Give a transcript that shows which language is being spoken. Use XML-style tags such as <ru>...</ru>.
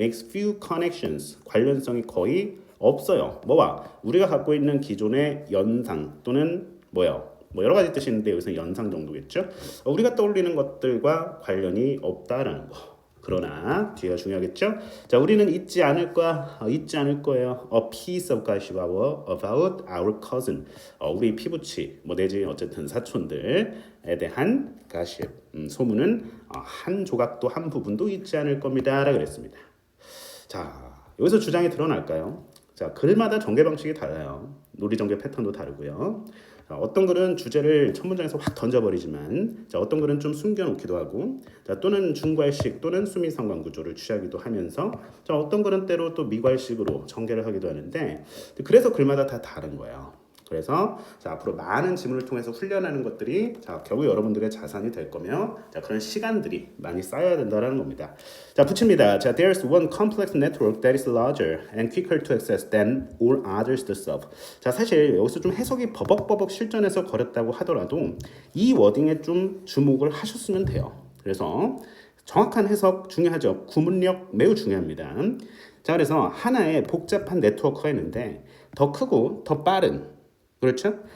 <en>makes few connections</en> <ko>관련성이 거의 없어요. 뭐와 우리가 갖고 있는 기존의 연상 또는 뭐요? 뭐 여러 가지 뜻이 있는데 여기서 연상 정도겠죠? 우리가 떠올리는 것들과 관련이 없다라는 거. 그러나 뒤가 중요하겠죠? 자, 우리는 잊지 않을 거야. 잊지 않을 거예요.</ko> <en>A piece of gossip about our cousin.</en> <ko>우리 피부치, 뭐 내지 어쨌든 사촌들에 대한 gossip. 소문은 한 조각도 한 부분도 잊지 않을 겁니다라고 그랬습니다. 자, 여기서 주장이 드러날까요? 자, 글마다 전개 방식이 달라요. 논리 전개 패턴도 다르고요. 자, 어떤 글은 주제를 첫 문장에서 확 던져버리지만 자, 어떤 글은 좀 숨겨놓기도 하고 자, 또는 중괄식 또는 수미상관 구조를 취하기도 하면서 자, 어떤 글은 때로 또 미괄식으로 전개를 하기도 하는데 그래서 글마다 다 다른 거예요. 그래서 자, 앞으로 많은 지문을 통해서 훈련하는 것들이 자, 결국 여러분들의 자산이 될 거며 자, 그런 시간들이 많이 쌓여야 된다는 겁니다. 자, 붙입니다.</ko> <en>자, there's one complex network that is larger and quicker to access than all others to serve.</en> <ko>자, 사실 여기서 좀 해석이 버벅버벅 실전에서 걸었다고 하더라도 이 워딩에 좀 주목을 하셨으면 돼요. 그래서 정확한 해석 중요하죠. 구문력 매우 중요합니다. 자, 그래서 하나의 복잡한 네트워크가 있는데 더 크고 더 빠른 그렇죠?</ko>